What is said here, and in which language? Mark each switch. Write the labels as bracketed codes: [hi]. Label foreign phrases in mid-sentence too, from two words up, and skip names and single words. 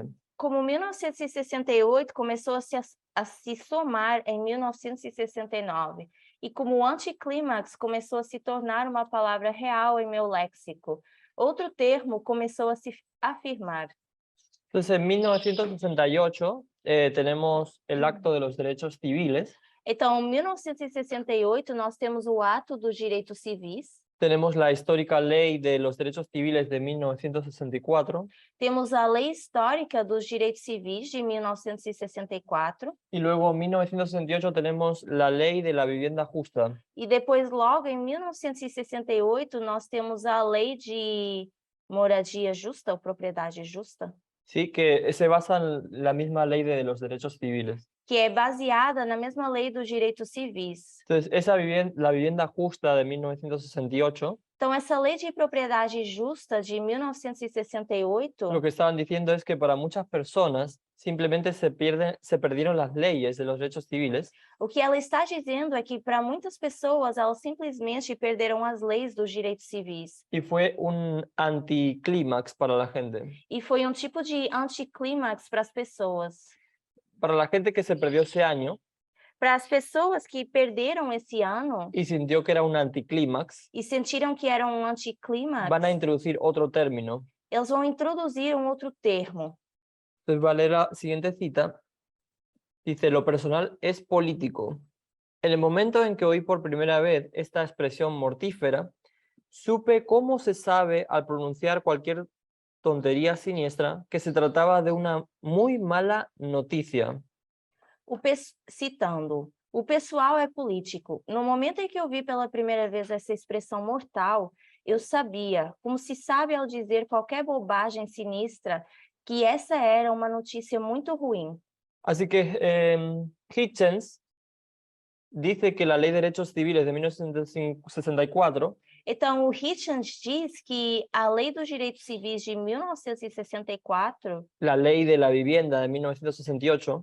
[pt] Como 1968 começou a se somar em 1969, e como o anticlímax começou a se tornar uma palavra real em meu léxico, outro termo começou a se afirmar. [es] Entonces, en 1968 tenemos el Acto de los Derechos Civiles. [pt] Então, em 1968, nós temos o Ato dos Direitos Civis, [es] Tenemos la histórica Ley de los Derechos Civiles de 1964. [pt] temos a Lei Histórica dos Direitos Civis de 1964, [es] Y luego en 1968 tenemos la Ley de la Vivienda Justa. [pt] e depois, logo em 1968, nós temos a Lei de Moradia Justa ou Propriedade Justa, [es] Sí, que se basa en la misma Ley de los Derechos Civiles. [pt] que é baseada na mesma Lei dos Direitos Civis. [es] Entonces, la vivienda justa de 1968, [pt] Então, essa Lei de Propriedade Justa de 1968, [es] lo que estaban diciendo es que para muchas personas simplemente se perdieron las leyes de los derechos civiles [pt] o que ela está dizendo é que para muitas pessoas elas simplesmente perderam as leis dos direitos civis. [es] y fue un anticlímax para la gente. [pt] E foi tipo de anticlímax para as pessoas. [es] Para la gente que se perdió ese año [pt] Para as pessoas que perderam esse ano [es] y sintió que era un anticlímax, [pt] e sentiram que era anticlímax, [es] van a introducir otro término. [pt] eles vão introduzir outro termo. [es] Entonces va a leer la siguiente cita. Dice, lo personal es político. En el momento en que oí por primera vez esta expresión mortífera, supe cómo se sabe al pronunciar cualquier tontería siniestra que se trataba de una muy mala noticia. [pt] Citando, o pessoal é político. No momento em que eu vi pela primeira vez essa expressão mortal, eu sabia, como se sabe ao dizer qualquer bobagem sinistra, que essa era uma notícia muito ruim. [es] Así que Hitchens dice que la Ley de Derechos Civiles de 1964 [pt] Então, o Hitchens diz que a Lei dos Direitos Civis de 1964, [es] la Ley de la Vivienda de 1968,